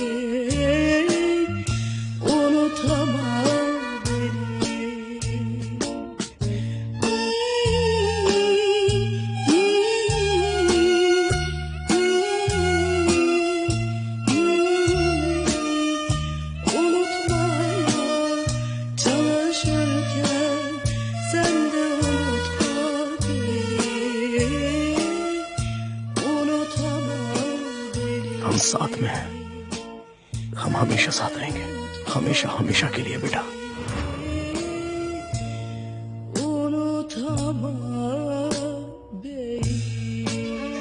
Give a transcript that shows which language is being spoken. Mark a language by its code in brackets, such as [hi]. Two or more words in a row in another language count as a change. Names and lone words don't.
[tr] unutama unutmaya çalışırken sen de unutma beni, unutama beni. [hi] हम साथ में हैं, हम हमेशा साथ रहेंगे, हमेशा हमेशा के लिए बेटा। [tr] Unutama beni.